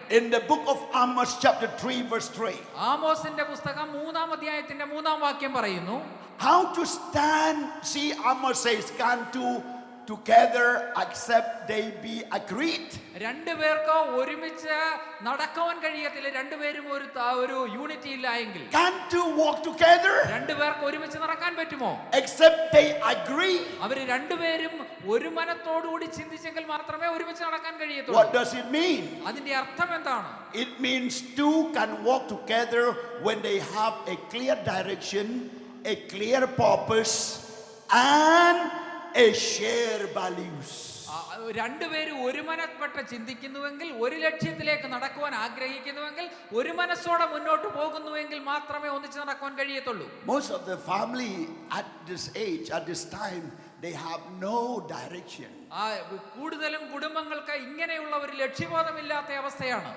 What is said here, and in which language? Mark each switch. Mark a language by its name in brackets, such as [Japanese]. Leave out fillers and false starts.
[English] In the book of Amos chapter 3 verse 3, [Malayalam] ആമോസിന്റെ പുസ്തകം 3-ാം അധ്യായത്തിന്റെ 3-ാം വാക്യം പറയുന്നു, [English] how to stand. See, Amos says, can two together except they be agreed. [Malayalam] രണ്ടുപേർക്ക് ഒരുമിച്ച് നടക്കാൻ കഴിയത്തില്ല. രണ്ടുപേരും ഒരു യൂണിറ്റി ഇല്ല എങ്കിൽ. [English] Can two walk together [Malayalam] രണ്ടുപേർക്ക് ഒരുമിച്ച് നടക്കാൻ പറ്റുമോ? [English] except they agree? [Malayalam] അവര് രണ്ടുപേരും ഒരു മനത്തോടുകൂടി ചിന്തിച്ചെങ്കിൽ മാത്രമേ ഒരുമിച്ച് നടക്കാൻ കഴിയത്തുള്ളൂ. [English] What does it mean? [Malayalam] അതിന്റെ അർത്ഥം എന്താണ്? [English] It means two can walk together when they have a clear direction, a clear purpose, and a share values. [Malayalam] രണ്ടുപേരും ഒരു മനപ്പെട്ട് ചിന്തിക്കുന്നുവെങ്കിൽ, ഒരു ലക്ഷ്യത്തിലേക്ക് നടക്കുവാൻ ആഗ്രഹിക്കുന്നുവെങ്കിൽ, ഒരു മനസ്സോടെ മുന്നോട്ട് പോകുന്നുവെങ്കിൽ മാത്രമേ ഒന്നിച്ച് നടക്കുവാൻ കഴിയത്തുള്ളൂ. [English] Most of the family at this age, at this time, they have no direction. [Malayalam] കൂടുതലും കുടുംബങ്ങൾക്ക് ഇങ്ങനെയുള്ള ഒരു ലക്ഷ്യബോധമില്ലാത്ത അവസ്ഥയാണ്.